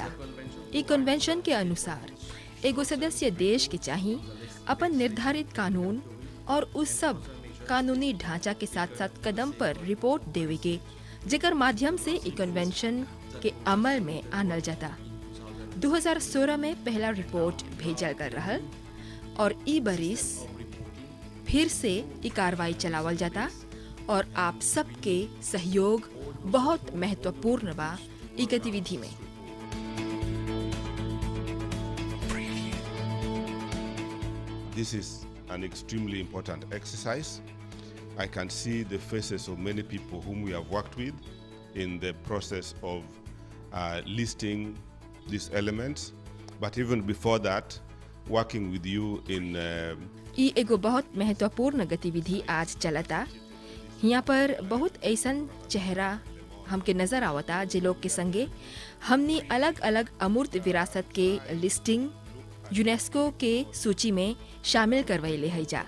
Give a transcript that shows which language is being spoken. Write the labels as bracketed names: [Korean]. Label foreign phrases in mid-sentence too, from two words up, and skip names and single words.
[Bhojpuri] ई कन्वेंशन के अनुसार एगो सदस्य देश के चाहिए अपन निर्धारित कानून और उस सब कानूनी ढांचा के साथ साथ कदम पर रिपोर्ट देवे के, जेकर माध्यम से ई कन्वेंशन के अमल में आनल जाता। 2016 में पहला रिपोर्ट भेजल कर रहल, और ई बरिस फिर से ई कार्रवाई चलावल जाता। और आप सबके सहयोग बहुत महत्वपूर्ण बा ई गतिविधि में। [English] This is an extremely important exercise. I can see the faces of many people whom we have worked with in the process of listing these elements. But even before that, working with you in [Bhojpuri] ई एगो बहुत महत्वपूर्ण गतिविधि आज चलता। यहाँ पर बहुत ऐसन चेहरा हमके नजर आवता जे लोग के संगे हमनी अलग अलग अमूर्त विरासत के लिस्टिंग यूनेस्को के सूची में शामिल करवैले है जा।